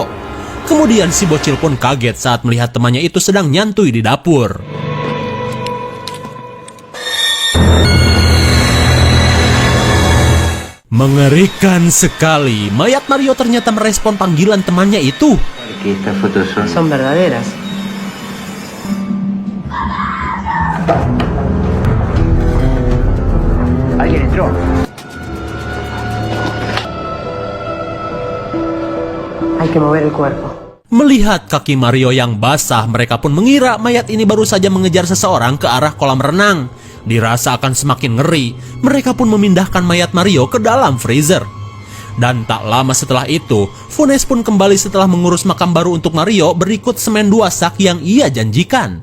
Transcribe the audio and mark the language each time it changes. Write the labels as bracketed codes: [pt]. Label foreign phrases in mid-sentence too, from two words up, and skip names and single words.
[id] Kemudian si bocil pun kaget saat melihat temannya itu sedang nyantui di dapur. Mengerikan sekali, mayat Mario ternyata merespon panggilan temannya itu. [es] Que estas fotos Son verdaderas. Alguien entró. Hay que mover el cuerpo. [id] Melihat kaki Mario yang basah, mereka pun mengira mayat ini baru saja mengejar seseorang ke arah kolam renang. Dirasa akan semakin ngeri, mereka pun memindahkan mayat Mario ke dalam freezer. Dan tak lama setelah itu, Funes pun kembali setelah mengurus makam baru untuk Mario berikut semen 2 sak yang ia janjikan.